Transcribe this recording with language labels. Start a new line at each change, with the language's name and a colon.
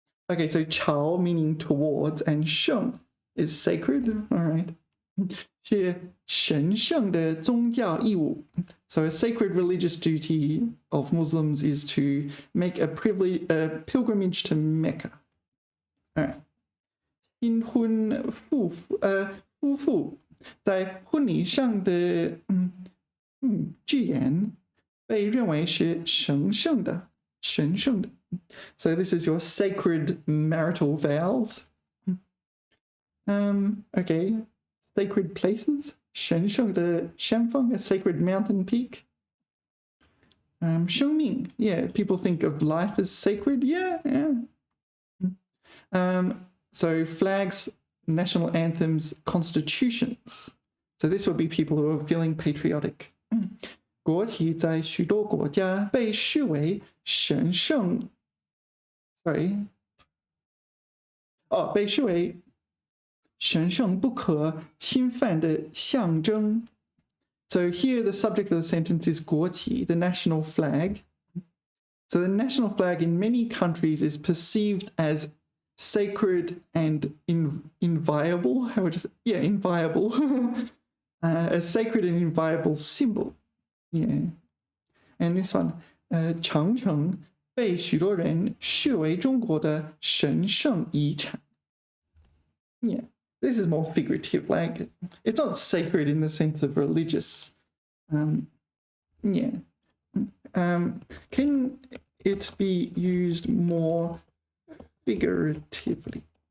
English: Okay, so 朝 meaning towards and 圣 is sacred. All right.
Chinese: 是神圣的宗教义务.
English: So a sacred religious duty of Muslims is to make a pilgrimage to Mecca. All right.
Chinese: 新婚夫妇在婚礼上的誓言被认为是神圣的.
English: So this is your sacred marital vows. Okay. Sacred places,
Chinese: 神圣的山峰,
English: a sacred mountain peak. 生命, yeah, people think of life as sacred, yeah. So flags, national anthems, constitutions. So this would be people who are feeling patriotic.
Chinese: 国旗在许多国家被视为神圣.
English: Sorry. Oh,
Chinese: 被视为神圣不可侵犯的象征。
English: So here the subject of the sentence is 国旗, the national flag. So the national flag in many countries is perceived as sacred and inviolable. How would you say? Yeah, inviolable. A sacred and inviolable symbol. Yeah. And this one,
Chinese: 长城被许多人视为中国的神圣遗产.
English: Yeah, this is more figurative. Like, it's not sacred in the sense of religious. Yeah. Can it be used more figuratively?